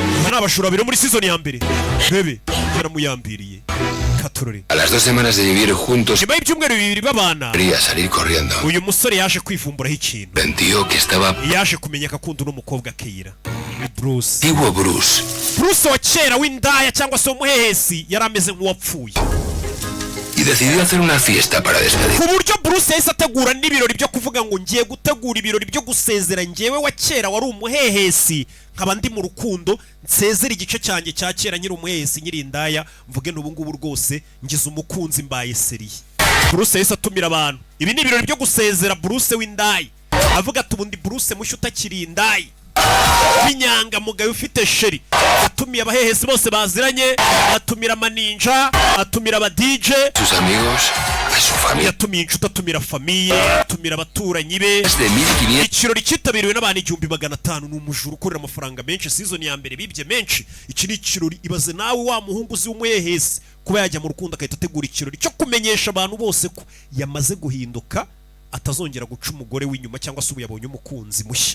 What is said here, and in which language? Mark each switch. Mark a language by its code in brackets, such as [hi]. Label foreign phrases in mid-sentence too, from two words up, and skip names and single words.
[rw] nabashura biro muri season ya mbere bebe yaramuyambiriye katurore. [es] A las 2 semanas de vivir juntos [rw] nyuma y'ibyumweru bibiri babana [es] quería salir corriendo. [rw] uyu musore yaje kwivumburaho ikintu. [es] Sentió que estaba [rw] yaje kumenyeka kundi n'umukobwa Keira. Bruce [es] antiguo Bruce. [rw] Bruce wa kera w'indaya cyangwa se umuhehesi yari ameze nk'uwapfuye. [es] Y decidió hacer una fiesta para despedir. [rw] ku buryo Bruce yahise ategura n'ibirori byo kuvuga ngo ngiye gutegura ibirori byo gusezera njyewe wa kera wari umuhehesi nkaba ndi mu rukundo nsezera igice cyanjye cya kera nyiri umuhehesi nyiri indaya mvuge n'ubu ngubu rwose ngize umukunzi mbaye seriye. Bruce yahise atumira abantu. Ibi ni ibirori byo gusezera Bruce w'indaya avuga ati ubundi Bruce mushya utakiri indaya w'inyangamugayo ufite sheri. Atumiye abahehesi bose baziranye, atumira amaninja, atumira aba DJ, [es] Sus amigos, a su familia. [rw] yatumiye inshuti, atumira famiye, atumira abaturanyi be. [es] Más de 1500. [rw] Ikirori cyitabiriwe n'abantu 1500. Ni umujura ukorera amafaranga menshi. Season ya mbere bibye menshi. Iki ni ikirori ibaze nawe wa muhungu uzi w'umuhehesi kuba yajya mu rukundo akahita ategura ikirori cyo kumenyesha abantu bose ko yamaze guhinduka, atazongera guca umugore w'inyuma cyangwa se ubu yabonye umukunzi mushya.